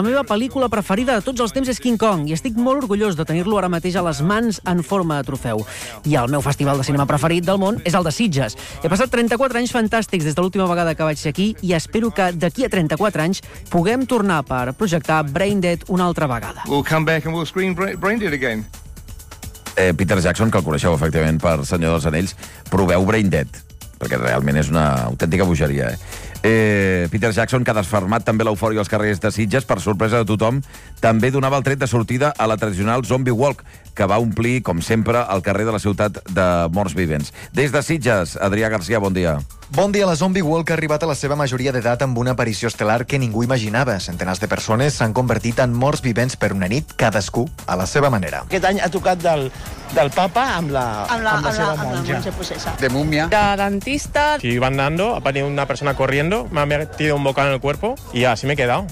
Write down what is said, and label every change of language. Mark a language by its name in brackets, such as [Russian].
[Catalan] La meva pel·lícula preferida de tots els temps és King Kong, i estic molt orgullós de tenir-lo ara mateix a les mans en forma de trofeu. I el meu festival de cinema preferit del món és el de Sitges. He passat 34 anys fantàstics des de l'última vegada que vaig ser aquí, i espero que d'aquí a 34 anys puguem tornar per projectar Brain Dead una altra vegada. [English] We'll come back and we'll screen Brain Dead again. [Catalan] Peter Jackson, que el coneixeu efectivament per Senyor dels Anells, proveu Brain Dead, perquè realment és una autèntica bogeria. Peter Jackson, que ha desfermat també l'eufòria als carrers de Sitges, per sorpresa de tothom, també donava el tret de sortida a la tradicional Zombie Walk, que va omplir, com sempre, el carrer de la ciutat de morts vivents. Des de Sitges, Adrià García, bon dia. Bon dia. La Zombie Walk ha arribat a la seva majoria d'edat amb una aparició estel·lar que ningú imaginava. Centenars de persones s'han convertit en morts vivents per una nit, cadascú a la seva manera. Aquest any ha tocat del papa amb la seva monja. De múmia. De dentista. [Spanish] Si iba andando, ha venido una persona corriendo, me ha metido un bocado en el cuerpo y así me he quedado.